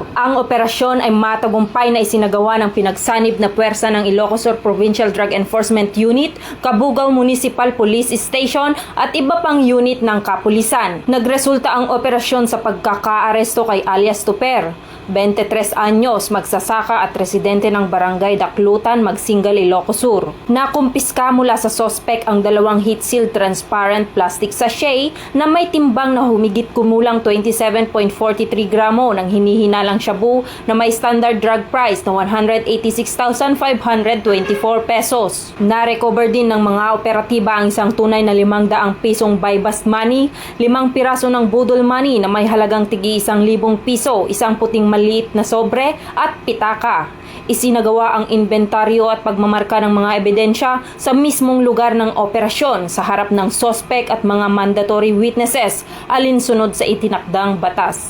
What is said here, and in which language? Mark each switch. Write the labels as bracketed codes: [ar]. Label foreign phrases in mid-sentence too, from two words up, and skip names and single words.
[tl] Ang operasyon ay matagumpay na isinagawa ng pinagsanib na puwersa ng Ilocos Sur Provincial Drug Enforcement Unit, Cabugao Municipal Police Station at iba pang unit ng kapulisan. Nagresulta ang operasyon sa pagkakaaresto kay alias Tuper, 23 anyos, magsasaka at residente ng barangay Daklutan, Magsingal, Ilocos Sur. Nakumpiska mula sa sospek ang dalawang [en] heat-sealed transparent plastic sachet [tl] na may timbang na humigit kumulang 27.43 gramo ng hinihinalang shabu na may [en] standard drug price [tl] na 186,524 pesos. Na-recover din ng mga operatiba ang isang tunay na 500 pisong [en] buy-bust money, [tl] 5 piraso ng budol money na may halagang tigi 1,000 piso, isang puting maliit na sobre at pitaka. Isinagawa ang inventaryo at pagmamarka ng mga ebidensya sa mismong lugar ng operasyon sa harap ng sospek at mga [en] mandatory witnesses [tl] alinsunod sa itinakdang batas.